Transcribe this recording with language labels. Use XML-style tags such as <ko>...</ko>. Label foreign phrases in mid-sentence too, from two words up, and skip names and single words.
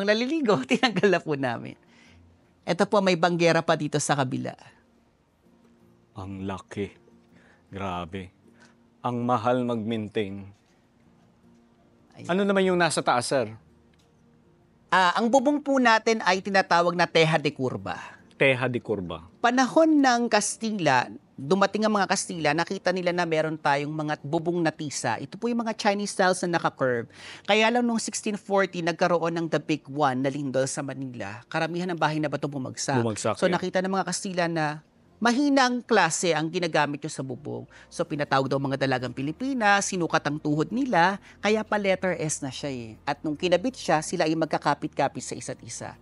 <tl>namang naliligo, tinanggal na po namin. Ito po, may banggera pa dito sa kabila. Ang laki. Grabe. Ang mahal mag-maintain. Ayan. Ano naman yung nasa taas, sir? Ang bubong po natin ay tinatawag na</tl> <es>teja de curva. Teja de Curva.</es> <tl>Panahon ng Kastila, dumating ang mga Kastila, nakita nila na meron tayong mga bubong na tisa. Ito po yung mga</tl> <en>Chinese styles</en> <tl>na naka-curve. Kaya lang noong 1640, nagkaroon ng</tl> <en>the big one</en> <tl>na lindol sa Manila. Karamihan ng bahay na bato bumagsak. Bumagsak, So yeah. nakita ng mga Kastila na mahinang klase ang ginagamit nyo sa bubong. So pinatawag daw mga dalagang Pilipinas, sinukat ang tuhod nila, kaya pa</tl> <en>letter S</en> <tl>na siya eh. At nung kinabit siya, sila ay magkakapit-kapit sa isa't isa.</tl>